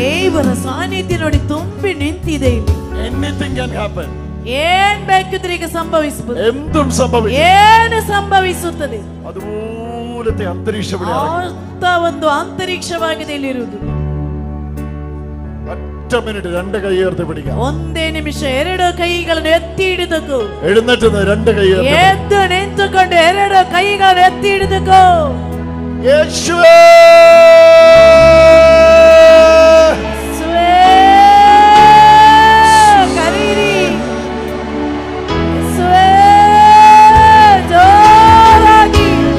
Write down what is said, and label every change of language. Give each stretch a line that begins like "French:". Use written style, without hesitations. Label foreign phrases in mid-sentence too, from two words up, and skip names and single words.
Kannada: ದೇವರ ಸಾನ್ನಿಧ್ಯ ನೋಡಿ ತುಂಬಿ ನಿಂತಿದೆ ಇಲ್ಲಿ.
English: Anything can happen.
Kannada: ಏನ್ ಬೇಕಿದ್ರೆ ಈಗ ಸಂಭವಿಸಬಹುದು.
Malayalam: എന്തും സംഭവിക്കും.
Kannada: ಏನು ಸಂಭವಿಸುತ್ತದೆ.
Malayalam: അതുപോലത്തെ അന്തരീക്ഷം ഇവിടെ
Kannada: ಅಂತ ಒಂದು ಅಂತರಿಕ್ಷವಾಗಿದೆ ಇಲ್ಲಿರುವುದು.
Malayalam: ഒറ്റ മിനിറ്റ് രണ്ട് കൈ ഉയർത്തി പിടിക്കാം.
Kannada: ಒಂದೇ ನಿಮಿಷ ಎರಡು ಕೈಗಳನ್ನು ಎತ್ತಿ ಹಿಡಿದುಕೋ.
Malayalam: എഴുന്നേറ്റ് രണ്ട് കൈ ഉയർത്തി.
Kannada: ಎದ್ದು ನಿಂತುಕೊಂಡು ಎರಡು ಕೈಗಳನ್ನು ಎತ್ತಿ ಹಿಡಿದುಕೋ.
Malayalam: യേശുവേ
Kannada: ಕರೀರಿ. ಜೋರಾಗಿ.